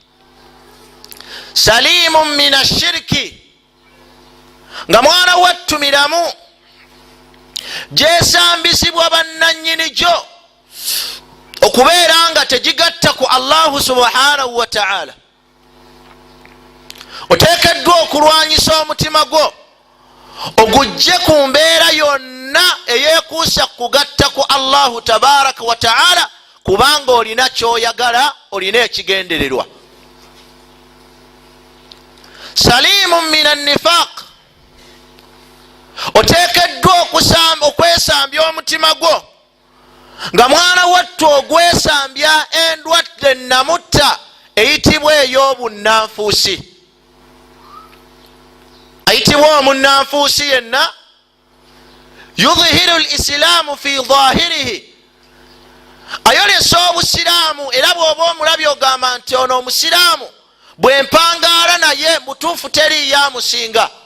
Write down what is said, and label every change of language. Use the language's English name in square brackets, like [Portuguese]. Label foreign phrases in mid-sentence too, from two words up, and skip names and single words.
[Arabic] سليم من الشرك, [Ganda] nga mwana wattu miramu gyesambisibwa bannannyini gyo okubeera nga tegigatta ku [Arabic] الله سبحانه وتعالى. [Ganda] oteekeddwa okulwanyisa omutima gwo ogujje ku mbeera yonna yonna eyekuusa kugatta ku [Arabic] الله تبارك وتعالى, [Ganda] kubanga olina kyoyagala, olina ekigendererwa. [Arabic] سليم من النفاق, [Ganda] oteekeddwa okwesambya omutima gwo nga mwana wattu ogwesambya endwadde namutta eyitibwa ey'obunnanfuusi. ayitibwa omunnanfuusi yenna [Arabic] يظهر الإسلام في ظاهره, [Ganda] ayolesa obusiraamu era bw'oba omulabye ogamba nti ono omusiraamu bwe mpangaala naye mutuufu teri yamusinga.